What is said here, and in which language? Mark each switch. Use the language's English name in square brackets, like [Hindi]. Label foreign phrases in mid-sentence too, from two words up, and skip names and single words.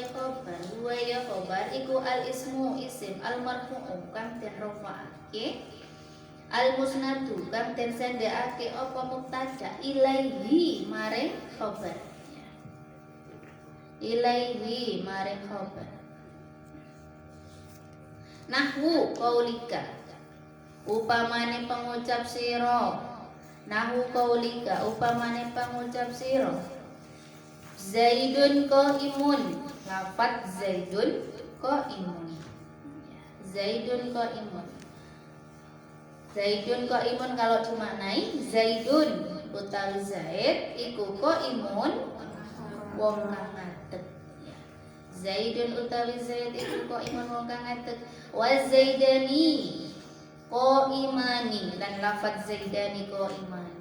[Arabic] خبر هو يا خبر [Javanese] iku [Arabic] الاسم اسم المرفوع [Javanese] kang den rafa'ake [Arabic] المسند [Javanese] kang den sendekake apa [Arabic] مبتدأ إليه [Javanese] maring khobar ilaihi maring khobar. [Arabic] نحو قولك [Javanese] upamane pengucap sira. [Arabic] نحو قولك [Javanese] upamane pengucap sira. [Arabic] زيد قائم lafat زيد قائم. زيد قائم. زيد قائم [Indonesian] kalau dimaknai [Javanese] Zaidun utawi Zaid iku qaimun wong kang ngadeg. Zaidun utawi Zaid iku qaimun wong kang ngadeg. [Arabic] وزيدان قائمان lan lafat زيدان قائمان.